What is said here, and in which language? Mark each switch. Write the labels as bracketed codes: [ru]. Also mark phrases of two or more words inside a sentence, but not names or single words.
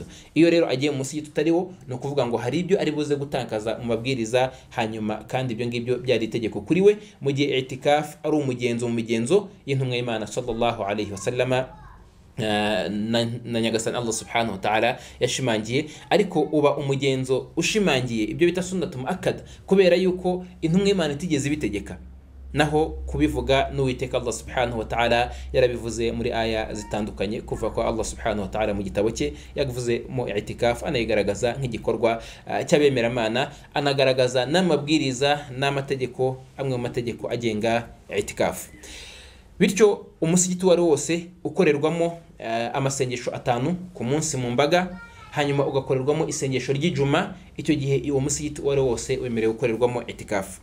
[rw] Iyo rero agiye mu musigiti utariwo, no kuvuga ngo hari ibyo ari buze gutakaza mu mabwiriza, hanyuma kandi ibyo ngibyo byari itegeko kuri we, mu gihe i'tikafu ari umugenzo mu migenzo y'intumwa y'Imana [ar] صلى الله عليه وسلم [rw] na nyagasani [ar] الله سبحانه وتعالى [rw] yashimangiye. Ariko uba umugenzo ushimangiye, ibyo bita [ar] سنة مؤكدة, [rw] kubera yuko intumwa y'Imana itigeze ibitegeka, naho kubivuga n'Uwiteka [ar] الله سبحانه وتعالى [rw] yarabivuze muri aya zitandukanye, kuva ko [ar] الله سبحانه وتعالى [rw] mu gitabo cye yavuze mu i'tikafu anayigaragaza nk'igikorwa cy'abemeramana, anagaragaza n'amabwiriza n'amategeko, amwe mu mategeko agenga i'tikafu. Bityo umusigiti wari wose ukorerwamo amasengesho 5 ku munsi mu mbaga, hanyuma ugakorerwamo isengesho ry'Ijuma, icyo gihe uwo musigiti wari wose wemerewe gukorerwamo i'tikafu.